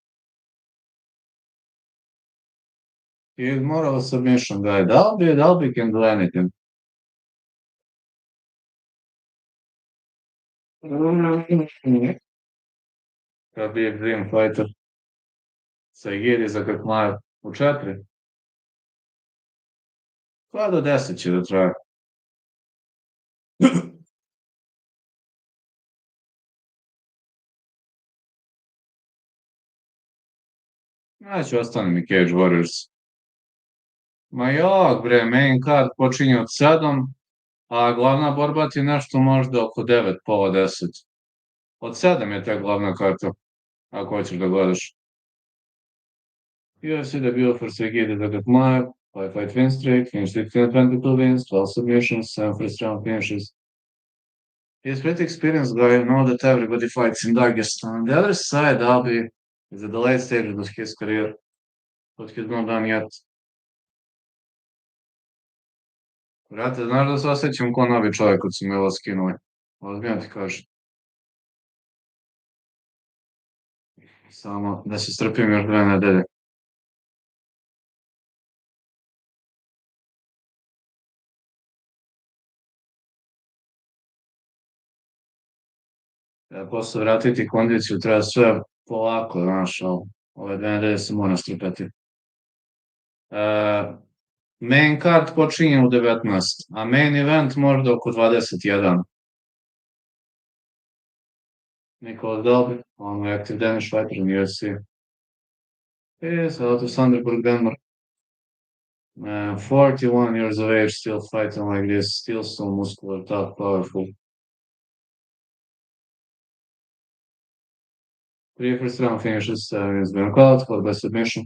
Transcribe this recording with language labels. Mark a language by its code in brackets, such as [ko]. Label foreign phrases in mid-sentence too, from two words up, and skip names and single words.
[en] He is more of a submission guy. Dalby can do anything. Khabib Dream Fighter. [sr] Saeed Zagatmaev u 4. Pa do 10 će da traje. Znači, ostane mi Cage Warriors. Ma jok, bre, [en] main card [sr] počinje od 7, a glavna borba ti je nešto možda oko 9, pola 10. Od 7 je ta glavna karta, ako hoćeš da gledaš. [en] UFC debut for Sergey Zagatmaev, 5-fight win streak, finished 16-22 wins, 12 submissions, 7 first round finishes. He's pretty experienced guy, you know that everybody fights in Dagestan. On the other side, Albi is at the late stages of his career, but he's not done yet. [sr] Brate, znaš da se osjećam ko novi čovjek kad su mi ovo skinuli. Ozbiljno ti kažem. Samo da se strpim još 2 nedelje. Ja posle vratiti kondiciju, treba sve polako, znaš, ove 2 nedelje se mora strpati. [en] Main card [sr] počinje u 19, a [en] main event [sr] možda oko 21. [en] Nikola Dalby, [sr] on je [en] active Danish fighter in UFC. Yes, out of Sanderburg, Denmark. 41 years of age, still fighting like this, still so muscular, tough, powerful. Three first round finishes, has been called for by submission.